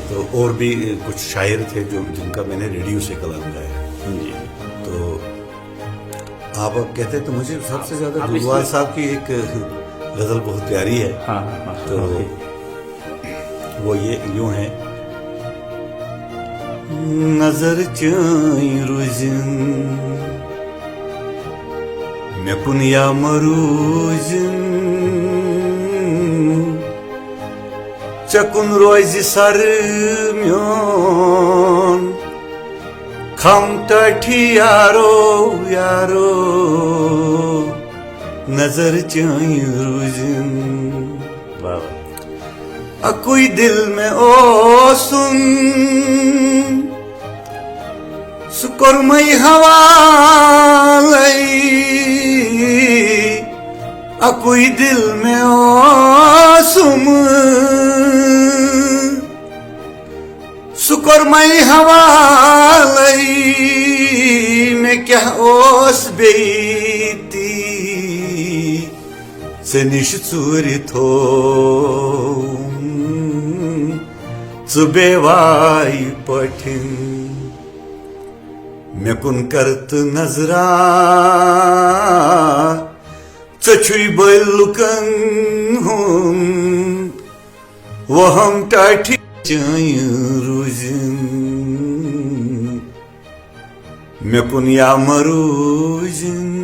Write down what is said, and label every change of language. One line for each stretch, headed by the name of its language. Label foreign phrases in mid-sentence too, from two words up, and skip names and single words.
Urdu: تو اور بھی کچھ شاعر تھے جن کا میں نے ریڈیو سے کلام گایا. جی تو آپ اب کہتے ہیں تو مجھے سب سے زیادہ آپ ڈلوال صاحب کی ایک غزل بہت پیاری ہے. ہاں ہاں تو وہ یہ یوں ہے.
Kashmiri: نظر چٲنۍ روزِن مےٚ کُن یا مروٗزِن ژےٚ کُن روزِ سر میون خم ٹاٹھی یارو یارو نظر چٲنۍ روزِن.
Urdu: واہ
Kashmiri: اکوئی دل میں اوسُم سُہ کوٚرمَے حوالَے اکوئی دل میں اوسُم سُہ کوٚرمَے حوالَے مےٚ کیٛاہ اوس بیٚیہِ تی ژےٚ نِش ژوٗرِ تھوٚوُم ژٕ بیواے پٲٹھۍ مےٚ کُن کر تہٕ نظرا ژےٚ چھُے بٔلۍ لُکن ہُنٛد وہم ٹاٹھی چٲنۍ روٗزِن مےٚ کُن یا مروٗزِن.